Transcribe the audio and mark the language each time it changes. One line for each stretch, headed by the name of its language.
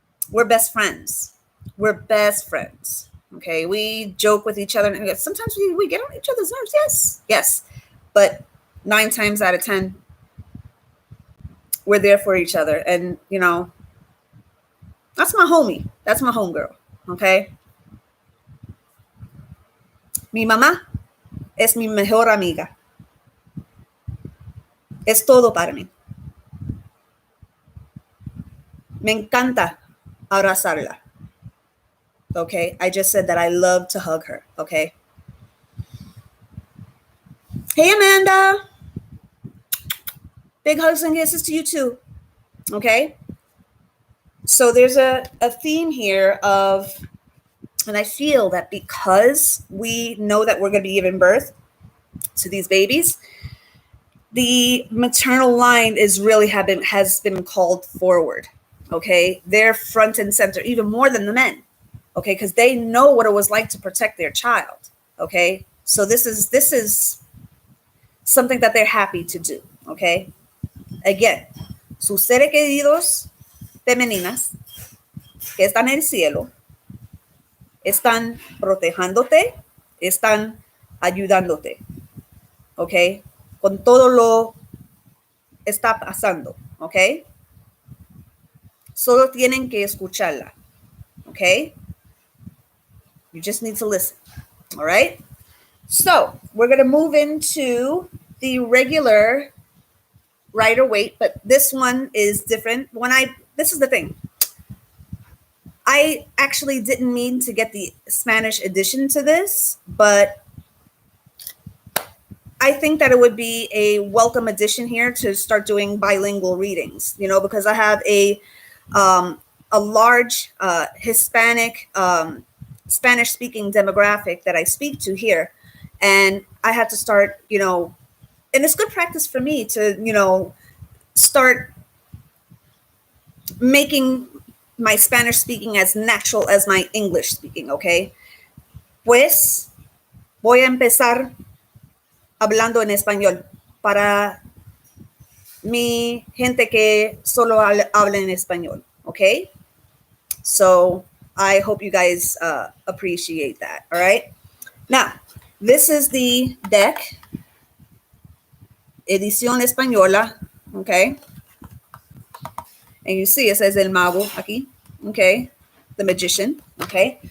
English: We're best friends. We're best friends. Okay. We joke with each other. And sometimes we get on each other's nerves. Yes. Yes. But 9 times out of 10, we're there for each other. And, you know, that's my homie. That's my homegirl. Okay.
Spanish: Mi mamá es mi mejor amiga. Es todo para mí. Me encanta abrazarla. Okay.
English: I just said that I love to hug her. Okay. Hey, Amanda. Big hugs and kisses to you too. Okay. So there's a theme here of, and I feel that because we know that we're going to be giving birth to these babies, the maternal line is really has been called forward. Okay, they're front and center even more than the men. Okay, because they know what it was like to protect their child. Okay, so this is something that they're happy to do. Okay, again,
Spanish: sus seres queridos femeninas que están en el cielo están protegiéndote, están ayudándote. Okay, con todo lo está pasando. Okay, solo tienen que escucharla.
English: Okay, you just need to listen. All right, so we're going to move into the regular rider weight, but this one is different. This is the thing, I actually didn't mean to get the Spanish edition to this, but I think that it would be a welcome addition here to start doing bilingual readings, because I have a large Hispanic Spanish speaking demographic that I speak to here. And I had to start, and it's good practice for me to, start making my Spanish speaking as natural as my English speaking, okay?
Spanish: Pues voy a empezar hablando en español para mi gente que solo habla en español, okay?
English: So I hope you guys appreciate that, all right? Now, this is the deck,
Spanish: edición española,
English: okay? And you see it says
Spanish: El Mago aquí,
English: okay? The magician, okay?